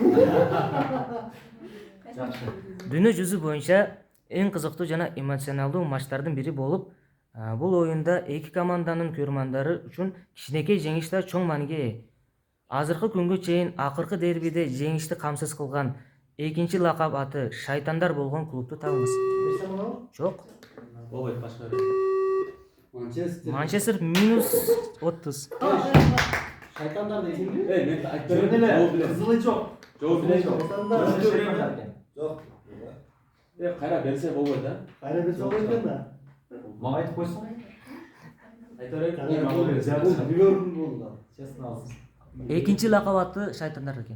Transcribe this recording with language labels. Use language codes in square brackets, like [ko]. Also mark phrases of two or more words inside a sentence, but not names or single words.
[ky] Дүйнө жүзү боюнча эң кызыктуу жана эмоционалдуу матчтардын бири болуп, бул оюнда эки команданын көрмандары үчүн кичинекей жеңиш да чоң мааниге ээ. Азыркы күнгө чейин акыркы дербиде жеңишти камсыз кылган экинчи лакап аты шайтандар болгон клубту табыңыз. Жок. Болбойт башка. Манчестер. Манчестер -30. [kk] Шайтандар дейсің бе? [ky] мен айтып берем. Жөн эле, Жооп билем. кызылы жок. Жооп билем. Жок. Кайра берсе болбойт да. Кайра берсе болбойт экен да. Мага айтып койсоң. Айта берейин. Бул Ливерпуль болду да. Честно алсын. Экинчи лакап аты шайтандар экен.